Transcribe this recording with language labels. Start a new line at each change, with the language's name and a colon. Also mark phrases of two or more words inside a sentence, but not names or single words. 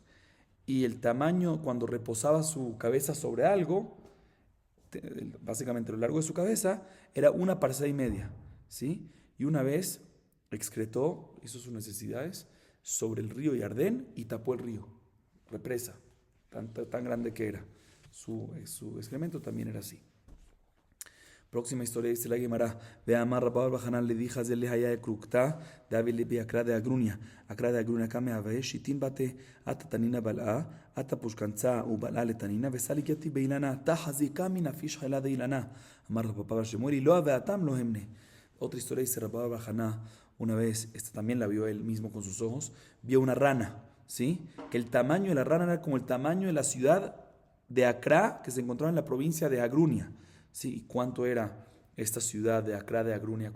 Spanish: Y el tamaño, cuando reposaba su cabeza sobre algo, básicamente lo largo de su cabeza, era 1 parsá y media, ¿sí? Y una vez excretó, hizo sus necesidades sobre el río Yardén y tapó el río, represa, tan grande que era. Su excremento también era así. Próxima historia dice la Gemara.
Aramaic: ואמר רבה בר בר חנה לדידי חזי לי ההיא אקרוקתא דהויא כי אקרא דהגרוניא כמה הוי שיתין בתי אתא תנינא בלעה אתא פושקנצא ובלעה לתנינא וסליק יתיב באילנא תא חזי כמה נפיש חיליה דאילנא אמר רב פפא בר שמואל אי לאו דהואי התם לא הימני.
Spanish: Otra historia dice Rabba Barjaná, una vez, también la vio él mismo con sus ojos, vio una rana, ¿sí? Que el tamaño de la rana era como el tamaño de la ciudad de Acra, que se encontraba en la provincia de Agrunia, ¿sí? ¿Y cuánto era esta ciudad de Acra de Agrunia?